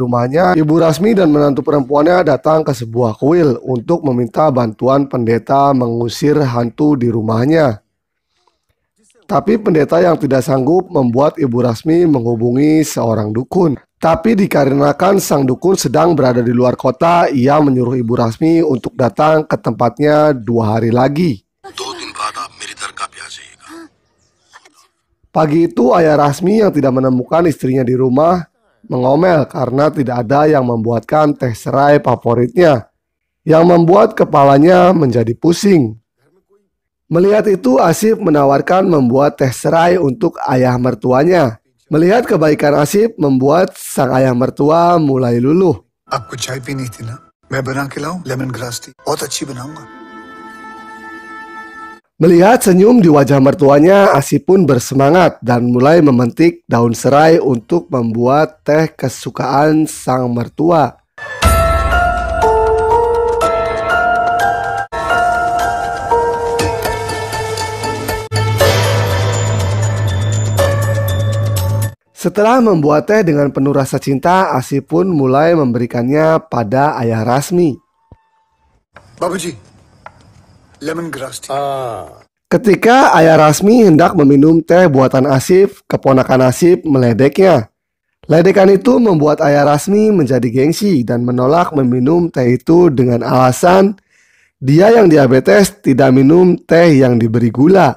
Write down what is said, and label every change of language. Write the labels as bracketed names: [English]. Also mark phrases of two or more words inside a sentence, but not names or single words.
[Indonesian] rumahnya, Ibu Rasmi dan menantu perempuannya datang ke sebuah kuil untuk meminta bantuan pendeta mengusir hantu di rumahnya. Tapi pendeta yang tidak sanggup membuat Ibu Rasmi menghubungi seorang dukun. Tapi dikarenakan sang dukun sedang berada di luar kota, ia menyuruh Ibu Rasmi untuk datang ke tempatnya 2 hari lagi. [Hindi] 2 दिन बाद आप मेरी दरगाह पे आ जाइएगा। [Indonesian] Pagi itu ayah Rasmi yang tidak menemukan istrinya di rumah mengomel karena tidak ada yang membuatkan teh serai favoritnya, yang membuat kepalanya menjadi pusing. Melihat itu, Asif menawarkan membuat teh serai untuk ayah mertuanya. Melihat kebaikan Asif membuat sang ayah mertua mulai luluh. [Hindi] आपको चाय पीनी थी ना? मैं बना के लाऊं [English] lemon grass tea, [Hindi] बहुत अच्छी बनाऊंगा। [Indonesian] Melihat senyum di wajah mertuanya, Asif pun bersemangat dan mulai memetik daun serai untuk membuat teh kesukaan sang mertua. Setelah membuat teh dengan penuh rasa cinta, Asif pun mulai memberikannya pada ayah Rasmi. [Hindi] बाबूजी, [English] lemon grass tea. [Indonesian] Ketika ayah Rasmi hendak meminum teh buatan Asif, keponakan Asif meledeknya. Ledekan itu membuat ayah Rasmi menjadi gengsi dan menolak meminum teh itu dengan alasan dia yang diabetes tidak minum teh yang diberi gula.